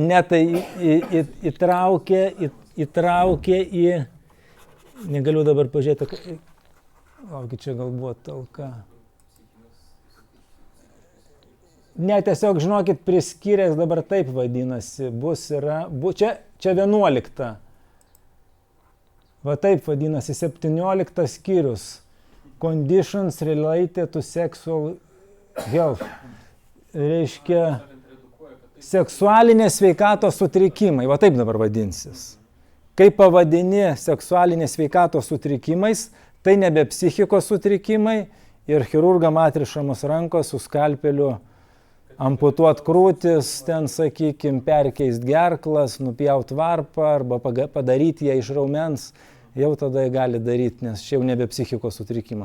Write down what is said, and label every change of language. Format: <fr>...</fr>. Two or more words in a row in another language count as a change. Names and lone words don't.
<lt>Ne, tai įtraukė į, negaliu dabar pažiūrėti, laukia, čia gal buvo talka. Ne, tiesiog, žinokit, priskyręs dabar taip vadinasi, čia 11. Va taip vadinasi, 17 skyrius.</lt> <en>Conditions related to sexual health.</en> <lt>Reiškia, seksualinės sveikatos sutrikimai, va taip dabar vadinsis. Kai pavadini seksualinės sveikatos sutrikimais, tai nebe psichikos sutrikimai ir chirurgam atrišamos rankos su skalpeliu amputuot krūtis, ten, sakykime, perkeist gerklas, nupjaut varpą arba padaryti ją iš raumens, jau tada jie gali daryti, nes čia jau nebe psichikos sutrikimas.</lt>